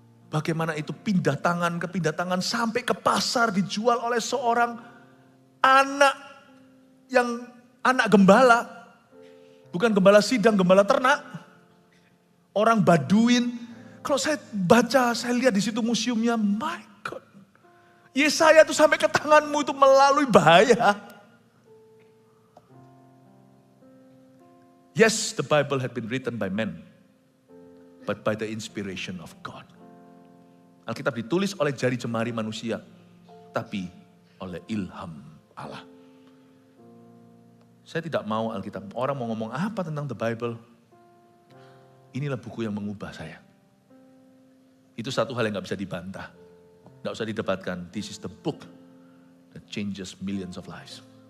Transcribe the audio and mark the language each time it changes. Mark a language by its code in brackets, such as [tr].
[id] Bagaimana itu pindah tangan ke pindah tangan sampai ke pasar dijual oleh seorang anak anak gembala. Bukan gembala sidang, gembala ternak. Orang Baduin. Kalau saya baca, saya lihat di situ museumnya, [en] my God. [id] Yesaya itu sampai ke tanganmu itu melalui bahaya. [en] Yes, the Bible had been written by men, but by the inspiration of God. [id] Alkitab ditulis oleh jari jemari manusia, tapi oleh ilham Allah. Saya tidak mau Alkitab, orang mau ngomong apa tentang the Bible, inilah buku yang mengubah saya. Itu satu hal yang gak bisa dibantah, gak usah didebatkan. [en] This is the book that changes millions of lives.